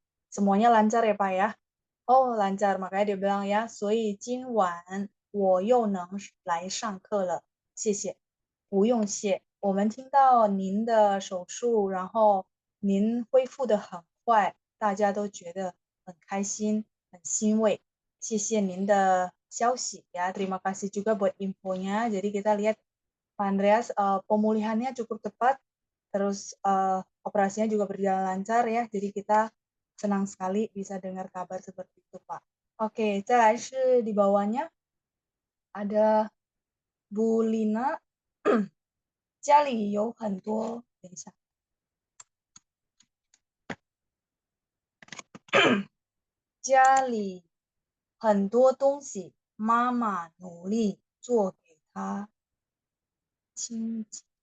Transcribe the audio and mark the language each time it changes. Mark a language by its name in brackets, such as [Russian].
[Indonesian] Semuanya lancar ya Pak ya? Oh lancar, makanya dia bilang ya, [Chinese] 所以今晚我又能来上课了，谢谢。不用谢，我们听到您的手术，然后您恢复的很快，大家都觉得很开心，很欣慰。谢谢您的消息ya. [Indonesian] Terima kasih juga buat infonya. Jadi kita lihat Pak Andreas pemulihannya cukup cepat, terus operasinya juga berjalan lancar ya. Jadi kita senang sekali bisa dengar kabar seperti itu Pak. [Chinese] Oke, 再来是 [Indonesian] di bawahnya ada Bu Lina， [Chinese] 家里有很多，等一下，家里很多东西，妈妈努力做给他清洁。